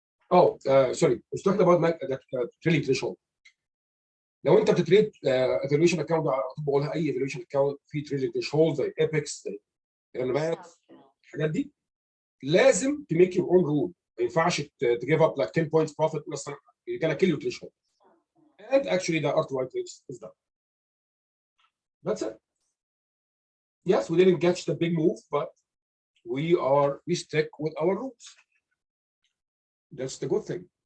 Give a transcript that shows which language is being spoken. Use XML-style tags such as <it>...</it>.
<en>Oh, sorry. I was talking about that trailing threshold.</en> <ar>لو انت بتتريد ايفالويشن اكونت بقولها اي ايفالويشن اكونت في تريلينج ثريشولد زي ايبكس زي الحاجات دي لازم</ar> <en>to make your own rule.</en> <ar>ما ينفعش</ar> <en>to give up like 10 points profit</en> <ar>مثلا.</ar> <en>You're gonna kill your threshold. And actually the RTY is done. That's it. Yes, we didn't catch the big move, but we stick with our rules. That's the good thing.</en>